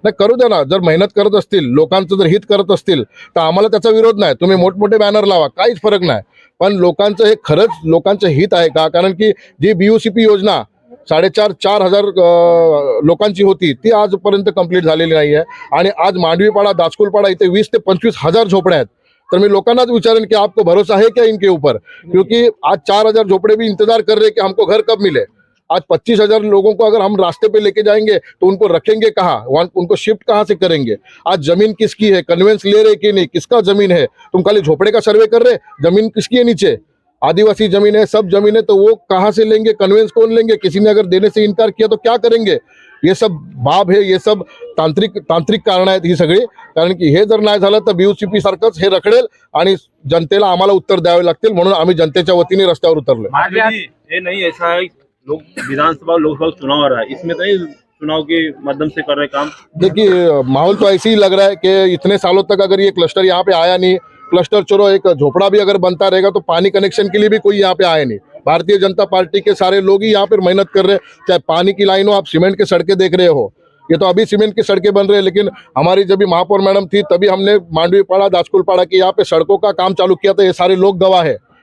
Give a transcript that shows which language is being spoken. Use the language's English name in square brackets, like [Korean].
[Marathi] नाही, करू द्या ना, जर मेहनत करत असतील, लोकांचं जर हित करत असतील तर आम्हाला त्याचा विरोध नाही। तुम्ही मोठमोठे बॅनर लावा, काहीच फरक नाही, पण लोकांचं हे खरंच लोकांचं हित आहे का? कारण की जी बीयूसीपी योजना 4,500 हजार लोकांची होती, ती आजपर्यंत कंप्लीट झालेली नाही आहे। आणि आज मांडवीपाडा, दासकुलपाडा इथे 20 ते 25 हजार झोपड्या आहेत। [Hindi] तर मैं [Marathi] लोकांनाच [Hindi] विचारें कि आपको भरोसा है क्या इनके ऊपर, क्योंकि आज 4,000 झोपड़े भी इंतजार कर रहे हैं कि हमको घर कब मिले। आज 25,000 लोगों को अगर हम रास्ते पे लेके जाएंगे तो उनको रखेंगे कहाँ, उनको शिफ्ट कहाँ से करेंगे। आज जमीन किसकी है, कन्वेंस ले रहे कि नहीं, किसका जमीन है, तुम खाली झोपड़े का सर्वे कर रहे, जमीन किसकी है नीचे, आदिवासी जमीन है, सब जमीन है, तो वो कहाँ से लेंगे, कन्वेंस कौन लेंगे, किसी ने अगर देने से इनकार किया तो क्या करेंगे। ये सब बाब है, [Marathi] ये सब तांत्रिक कारण आहेत ही सगळी, कारण की हे जर नाही झालं तर बीयूसीपी सारखंच हे रखडेल आणि जनतेला आम्हाला उत्तर द्यावे लागतील, म्हणून आम्ही जनतेच्या वतीने रस्त्यावर उतरलो। [Hindi] ये नहीं ऐसा है, लोग विधानसभा लोकसभा चुनाव आ रहा है, इसमें तो चुनाव के माध्यम से कर रहे काम। देखिए, माहौल तो ऐसे ही लग रहा है कि इतने सालों तक अगर ये क्लस्टर यहाँ पे आया नहीं, क्लस्टर छोड़ो, एक झोपड़ा भी अगर बनता रहेगा तो पानी कनेक्शन के लिए भी कोई यहाँ पे आया नहीं। भारतीय जनता पार्टी के सारे लोग ही यहाँ पर मेहनत कर रहे हैं, चाहे पानी की लाइनों, आप सीमेंट के सड़कें देख रहे हो, ये तो अभी सीमेंट की सड़कें बन रही है, लेकिन हमारी जब भी महापौर मैडम थी तभी हमने मांडवीपाड़ा, दासकुलपाड़ा की यहाँ पे सड़कों का काम चालू किया था, ये सारे लोग गवाह है।